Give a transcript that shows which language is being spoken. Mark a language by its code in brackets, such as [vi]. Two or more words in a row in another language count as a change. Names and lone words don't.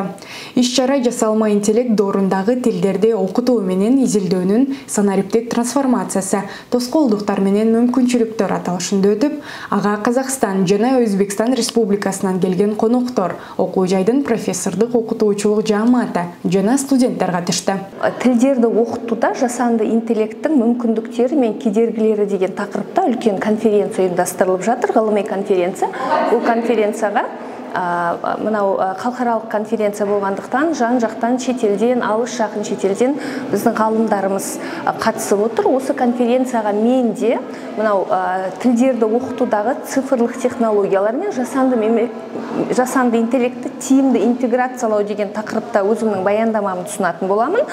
[ky] Иш-чара жасалма интеллект доорундагы тилдерди окутуу менен изилдөөнүн санариптик трансформациясы, тоскоолдуктар менен мүмкүнчүлүктөр аталышында өтүп, ага Казакстан жана Өзбекстан Республикасынан келген коноктор, окуу жайдын профессордук окутуучулук жааматы жана студенттер катышты. [kk] Тилдерди окутууда жасанды интеллекттин мүмкүндүктөрү менен кедергилери деген такырыпта үлкен конференция ұйымдастырылып жатыр, ғылыми конференция. Бұл конференцияға мынау халықаралық конференция болғандықтан жан-жақтан шетелден, алыс жақын шетелден біздің ғалымдарымыз қатысып отыр. Осы конференцияға мен де мынау тілдерді оқытудағы цифрлық технологиялар мен жасанды интеллектті тиімді интеграциялау деген тақырыпта өзімнің баяндамамды ұсынатын боламын.